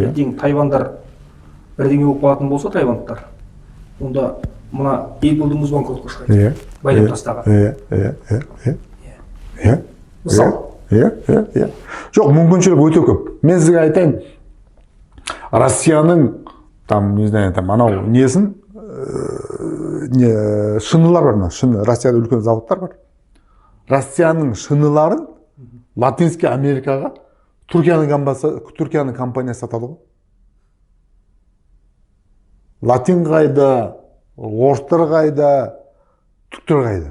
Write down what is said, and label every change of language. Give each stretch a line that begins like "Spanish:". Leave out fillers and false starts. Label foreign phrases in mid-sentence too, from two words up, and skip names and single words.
Kazakh: Ертең Тайваньдар бірдеңе болып қалатын болса, тайвандықтар, онда мына Apple-дің өз банкротқа шығады. Байлап тастаған. Мысалы. Жоқ, мүмкіншілік өте көп. Мен сізге айтайын, Россияның
Russian: там, не знаю, там
Kazakh: анау несін, шынылар бар ма? Шыны, Россияда үлкен заводтар бар. Россияның шыныларын Латинский Америкаға Түркияның компаниясы сатады ғой. Латин қайда, орыстар қайда, түріктер қайда.